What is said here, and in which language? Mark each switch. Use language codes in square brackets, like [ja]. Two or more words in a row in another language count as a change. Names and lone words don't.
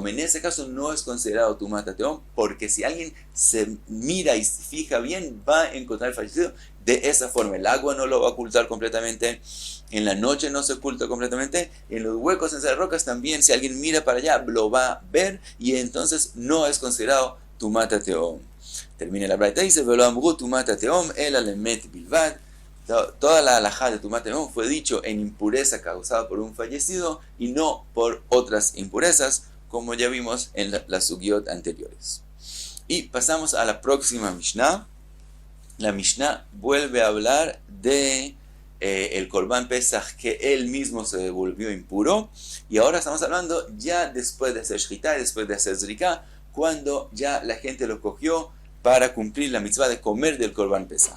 [es] En ese caso no es considerado [he] טומאת התהום, [es] porque si alguien se mira y se fija bien, va a encontrar el fallecido de esa forma. El agua no lo va a ocultar completamente, en la noche no se oculta completamente, en los huecos entre las rocas también, si alguien mira para allá, lo va a ver, y entonces no es considerado [he] טומאת התהום. [es] Termina la braita y dice, [he] ולא אמרו טומאת התהום אלא למת בלבד. [es] Toda la halajá de [he] טומאת התהום [es] fue dicho en impureza causada por un fallecido y no por otras impurezas, como ya vimos en las sugiot anteriores. Y pasamos a la próxima Mishnah. La Mishnah vuelve a hablar de el [he] קרבן פסח, [es] que él mismo se volvió impuro, y ahora estamos hablando ya después de hacer Shchita y después de hacer Zrika, cuando ya la gente lo cogió para cumplir la mitzvah de comer del [he] קרבן פסח.